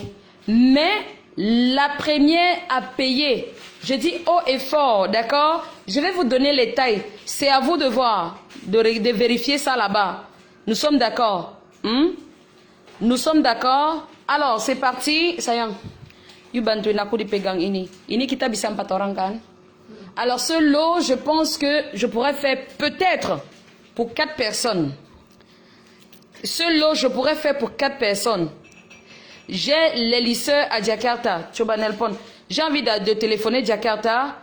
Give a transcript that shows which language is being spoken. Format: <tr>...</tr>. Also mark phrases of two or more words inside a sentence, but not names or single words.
<fr>Mais la première à payer, je dis haut et fort, d'accord? Je vais vous donner les tailles. C'est à vous de voir, de vérifier ça là-bas. Nous sommes d'accord? Nous sommes d'accord? Alors, c'est parti.</fr> <id>Sayang, you bantuin aku dipegang ini. Ini kita bisa 4 orang kan?</id> <fr>Alors, ce lot, je pense que je pourrais faire peut-être pour 4 personnes. Ce lot, je pourrais faire pour 4 personnes. J'ai les lisseurs à Jakarta, Chobanelpon. J'ai envie de téléphoner Jakarta.</fr>